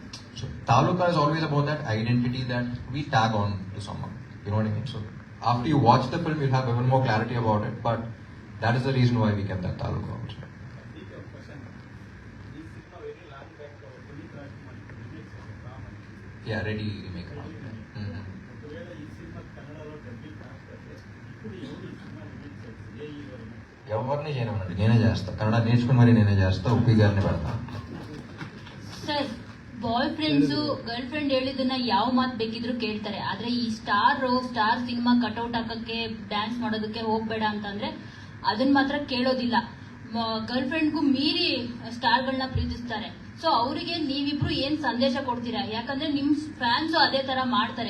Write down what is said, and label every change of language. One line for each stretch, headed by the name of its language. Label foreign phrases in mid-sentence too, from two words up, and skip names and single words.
English: So Taluka is always about that identity that we tag on to someone. You know what I mean? So after you watch the film, you'll have even more clarity about it. But that is the reason why we kept that Taluka also. Yeah, ready remake.
Telugu: ఎవరిని చేయనండి, నేనే చేస్తా. కన్నడ నేర్చుకుని మరి నేనే చేస్తా. ఉప్పి గారిని పెడతా.
Kannada: ಸರ್,
English: boy friends girl friend
Kannada: ಹೇಳಿದ್ದನ್ನ ಯಾವ ಮಾತು ಬೇಕಿದ್ರು ಕೇಳ್ತಾರೆ. ಆದ್ರೆ ಈ
English: star cinema cutout
Kannada: ಹಾಕಕ್ಕೆ ಡ್ಯಾನ್ಸ್ ಮಾಡೋದಕ್ಕೆ ಹೋಗ್ಬೇಡ ಅಂತಂದ್ರೆ ಅದನ್ನ ಮಾತ್ರ ಕೇಳೋದಿಲ್ಲ. ಗರ್ಲ್ ಫ್ರೆಂಡ್ಗೂ ಮೀರಿ ಸ್ಟಾರ್ಗಳನ್ನ ಪ್ರೀತಿಸ್ತಾರೆ. ಸೊ ಅವರಿಗೆ ನೀವಿಬ್ರು ಏನ್ ಸಂದೇಶ ಕೊಡ್ತೀರಾ? ಯಾಕಂದ್ರೆ ನಿಮ್ ಫ್ಯಾನ್ಸ್ ಅದೇ ತರ ಮಾಡ್ತಾರೆ.